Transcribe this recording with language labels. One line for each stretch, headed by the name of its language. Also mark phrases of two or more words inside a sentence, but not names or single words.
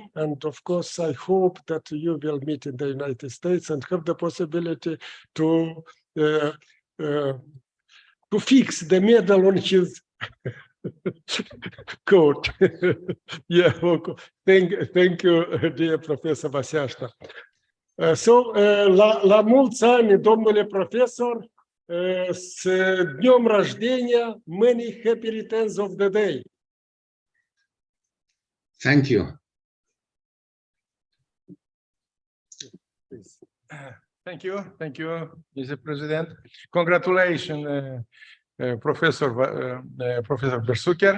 English: And of course, I hope that you will meet in the United States and have the possibility to fix the medal on his coat. Yeah, thank you, dear Professor Vasiashta.
Romanian: La mulți ani, domnule profesor,
Russian: с днем рождения,
English: many happy returns of the day. Thank you. Thank you, Mr. President. Congratulations, Professor Bersuker.